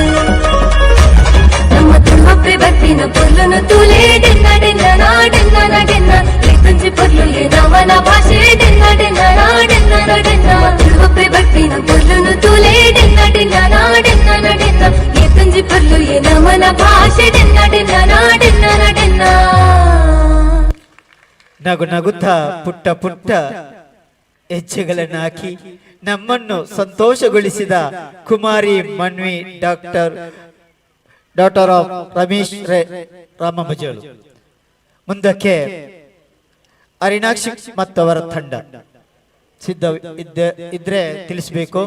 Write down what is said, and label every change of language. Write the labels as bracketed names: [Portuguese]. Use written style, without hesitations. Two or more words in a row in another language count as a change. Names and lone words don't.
[Tulu] ನಮ್ಮ ತುಳುವಪ್ಪೆ ಬತ್ತಿನ ಪೊಲ್ಲನು ತೂಲೆ ಡೆನ್ನ ಡೆನ್ನ ನಾ ಡೆನ್ನ ನಾ ಡೆನ್ನ ಲೆಕ್ಕಂಜಿ ಪೊಲ್ಲು ಏ ನಮನ ಭಾಷೆ ಡೆನ್ನ ಡೆನ್ನ ನಾ ಡೆನ್ನ ನಾ ಡೆನ್ನ ತುಳುವಪ್ಪೆ ಬತ್ತಿನ ಪೊಲ್ಲನು ತೂಲೆ ಡೆನ್ನ ಡೆನ್ನ ನಾ ಡೆನ್ನ ನಾ ಡೆನ್ನ ಲೆಕ್ಕಂಜಿ ಪೊಲ್ಲು ಏ ನಮನ ಭಾಷೆ ಡೆನ್ನ ಡೆನ್ನ ನಾ ಡೆನ್ನ ನಾ ಡೆನ್ನ [Kannada] ನಗು ನಗುತ್ತಾ ಪುಟ್ಟ ಪುಟ್ಟ ಹೆಜ್ಜೆಗಳನ್ನು ಹಾಕಿ ನಮ್ಮನ್ನು ಸಂತೋಷಗೊಳಿಸಿದ ಕುಮಾರಿ ಮನ್ವಿ [English] daughter of [Kannada] ರಮೇಶ್ ರಾಮಮಜಲು. ಮುಂದಕ್ಕೆ ಅರಿಣಾಕ್ಷಿ ಮತ್ತವರ ತಂಡ ಸಿದ್ಧ ಇದ್ರೆ ತಿಳಿಸಬೇಕು.